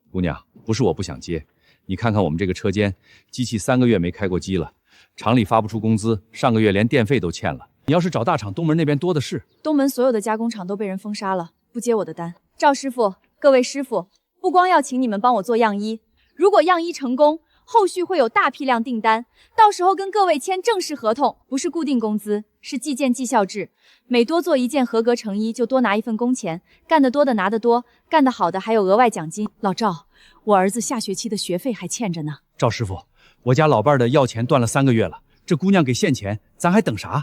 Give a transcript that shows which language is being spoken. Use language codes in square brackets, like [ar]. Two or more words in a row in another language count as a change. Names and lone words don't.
[zh] 姑娘，不是我不想接，你看看我们这个车间，机器3个月没开过机了，厂里发不出工资，上个月连电费都欠了。你要是找大厂，东门那边多的是。东门所有的加工厂都被人封杀了，不接我的单。赵师傅，各位师傅，不光要请你们帮我做样衣，如果样衣成功，后續會有大批量訂單，到時候跟各位簽正式合同，不是固定工資，是計件績效制。每多做一件合格成衣，就多拿一份工錢，幹得多的拿得多，幹得好的還有額外獎金。老趙，我兒子下學期的學費還欠着呢。趙師傅，我家老伴的要錢斷了3個月了，這姑娘給現錢，咱還等啥？